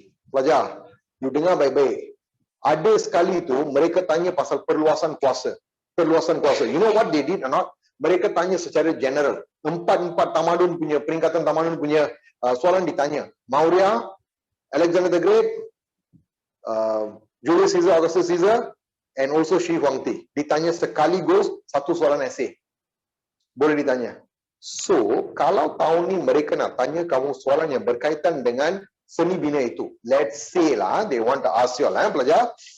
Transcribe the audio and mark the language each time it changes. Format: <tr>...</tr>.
<ms>Pelajar, you dengar baik-baik. Ada sekali itu mereka tanya pasal perluasan kuasa.</ms> <en>You know what they did or not?</en> <ms>Mereka tanya secara general. Empat tamadun punya, peringkatan tamadun punya soalan ditanya.</ms> <en>Maurya, Alexander the Great, Julius Caesar, Augustus Caesar, and also Shi Huangdi.</en> <ms>Ditanya sekaligus satu soalan esei. Boleh ditanya. So, kalau tahun ni mereka nak tanya kamu soalan yang berkaitan dengan seni bina itu.</ms> <en>Let's say lah, they want to ask you lah, pelajar.</en>